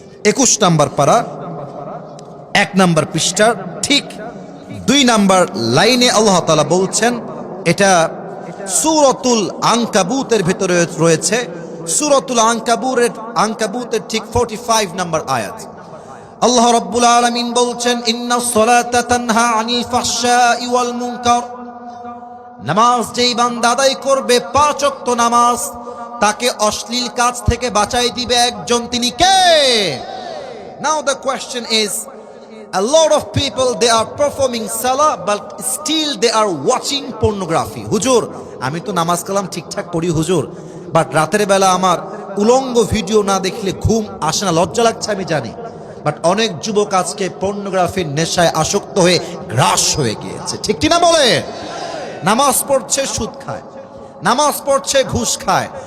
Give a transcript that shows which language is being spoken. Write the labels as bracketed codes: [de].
[bn] 21 number পারা, 1 number পৃষ্ঠার ঠিক 2 নাম্বার লাইনে আল্লাহ তাআলা বলছেন, এটা সূরাতুল আনকাবুতের ভিতরে রয়েছে, সূরাতুল আনকাবুতের ঠিক 45 নাম্বার আয়াত। আল্লাহ রাব্বুল আলামিন বলছেন, [ar] ইন্নাস সালাতা তানহা আনিল ফাহশাই ওয়াল মুনকার। [bn] নামাজ যেই বান্দা আদায় করবে, 5 ওয়াক্ত নামাজ, তাকে অশ্লীল কাজ থেকে বাঁচাই দিবে একজন, তিনি কে? [en] Now the question is, a lot of people, they are performing salah but still they are watching pornography. [bn] হুজুর আমি তো নামাজ কালাম ঠিকঠাক পড়ি হুজুর, বাট রাতের বেলা আমার উলঙ্গ ভিডিও না দেখলে ঘুম আসে না, লজ্জা লাগছে আমি জানি, বাট অনেক যুবক আজকে পর্নোগ্রাফির নেশায় আসক্ত হয়ে গ্রাস হয়ে গিয়েছে। ঠিক কি না বলে? নামাজ পড়ছে, সুদ খায়, নামাজ পড়ছে, ঘুষ খায়।